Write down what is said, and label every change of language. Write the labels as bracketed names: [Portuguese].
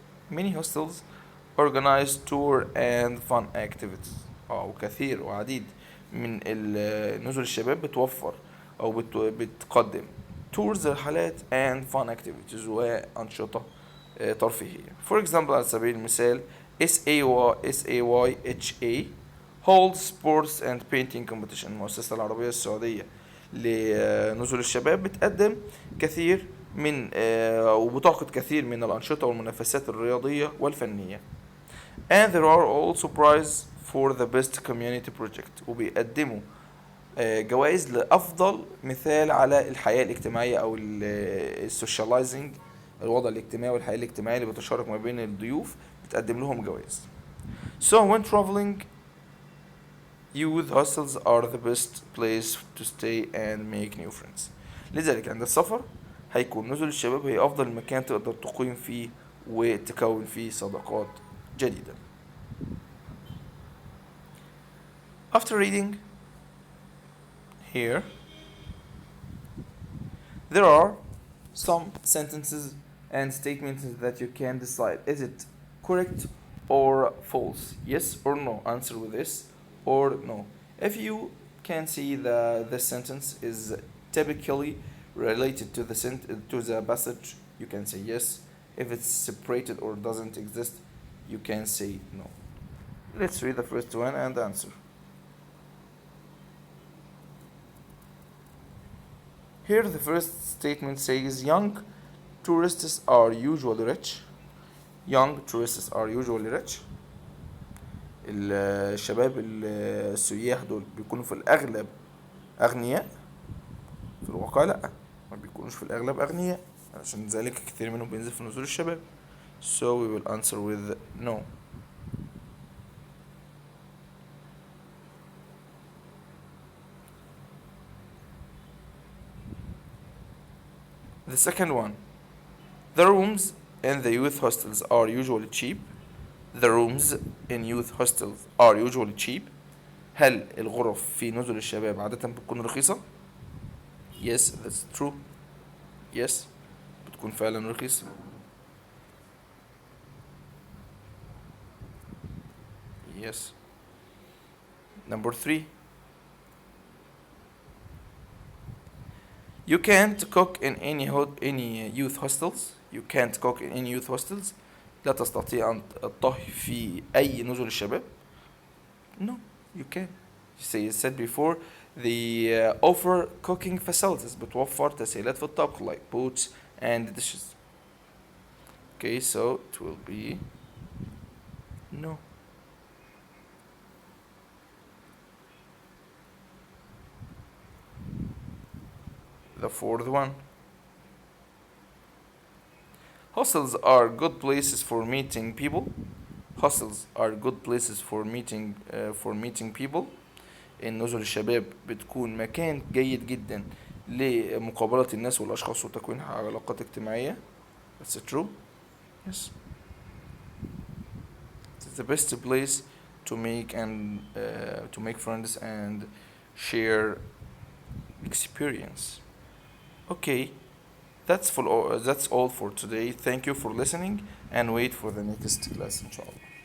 [English] Many hostels organize tour and fun activities. [Arabic] وكثير وعديد من نزل الشباب بتوفر او بتقدم tours رحلات [English] and fun activities [Arabic] وأنشطة ترفيهية. [English] For example [Arabic] على سبيل المثال [English] SAYHA holds sports and painting competition. [Arabic] المؤسسة العربية السعودية لنزل الشباب بتقدم كثير من وبتعقد كثير من الأنشطة والمنافسات الرياضية والفنية. [English] And there are also prizes for the best community project. [Arabic] وبيقدموا جوائز لأفضل مثال على الحياة الاجتماعية أو السوشياليزنج، الوضع الاجتماعي والحياة الاجتماعية اللي بتشارك ما بين الضيوف بتقدم لهم جوائز. [English] So when traveling, youth hostels are the best place to stay and make new friends. [Arabic] لذلك عند السفر هيكون نزل الشباب هي أفضل مكان تقدر تقيم فيه وتكون فيه صداقات جديدة. [English] After reading here, there are some sentences and statements that you can decide is it correct or false, yes or no, answer with yes or no. If you can see the sentence is typically related to the passage, you can say yes. If it's separated or doesn't exist, you can say no. Let's read the first one and answer. Here the first statement says young tourists are usually rich. Young tourists are usually rich. [Arabic] الشباب السياح دول بيكونوا في الأغلب أغنياء. في الواقع لأ، ما بيكونوش في الأغلب أغنياء، عشان ذلك كثير منهم بينزل في نزول الشباب. [English] So we will answer with no. The second one, the rooms in the youth hostels are usually cheap. The rooms in youth hostels are usually cheap. [Arabic] هل الغرف في نزل الشباب عادة بتكون رخيصة؟ [English] Yes, that's true. [Arabic] Yes, بتكون فعلا رخيصة. [English] Yes. Number 3. You can't cook in any youth hostels. You can't cook in any youth hostels. [Arabic] لا تستطيع أن تطهي في أي نزل الشباب. [English] No, you can. You said before, they offer cooking facilities. [Arabic] بتوفر تسهيلات في الطبخ [English] like pots and dishes. Okay, so it will be no. The fourth one. Hostels are good places for meeting people. Hostels are good places for meeting people. [Arabic] النزل الشباب بتكون مكان جيد جدا لمقابلة الناس والأشخاص وتكوين علاقات اجتماعية. [English] That's true. Yes. It's the best place to make friends and share experience. Okay, that's all for today. Thank you for listening and wait for the next class inshallah.